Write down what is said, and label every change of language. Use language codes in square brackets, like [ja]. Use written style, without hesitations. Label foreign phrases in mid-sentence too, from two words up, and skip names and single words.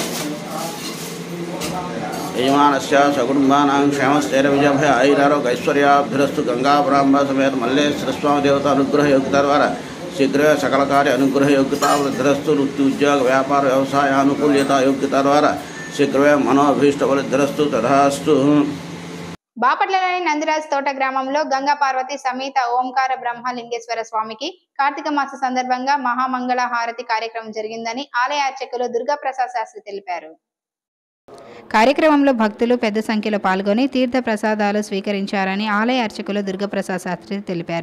[sa] यजमानस्य सकुटुम्बानां क्षेमस्थैर्यविजयभय ऐरारोग्यैश्वर्याभिरस्तु गंगाब्राह्मण समेत मल्लेश्वर स्वामी देवता अनुग्रह योग्यता द्वारा शीघ्र सकल कार्य अनुग्रह योग्यता वृद्धिरस्तु वृत्ति उद्योग व्यापार व्यवसाय अनुकूल्यता योग्यता द्वारा शीघ्र मनोभीष्ट वृद्धिरस्तु तथास्तु. [te] బాపట్లలోని నందిరాజ్ తోట గ్రామంలో గంగా పార్వతి సమేత ఓంకార బ్రహ్మలింగేశ్వర స్వామికి కార్తీక మాస సందర్భంగా మహామంగళ హారతి కార్యక్రమం జరిగిందని ఆలయ అర్చకులు దుర్గా ప్రసాద్ శాస్త్రి తెలిపారు. కార్యక్రమంలో భక్తులు పెద్ద సంఖ్యలో పాల్గొని తీర్థ ప్రసాదాలు స్వీకరించారని ఆలయ అర్చకులు దుర్గాప్రసాద్ శాస్త్రి తెలిపారు.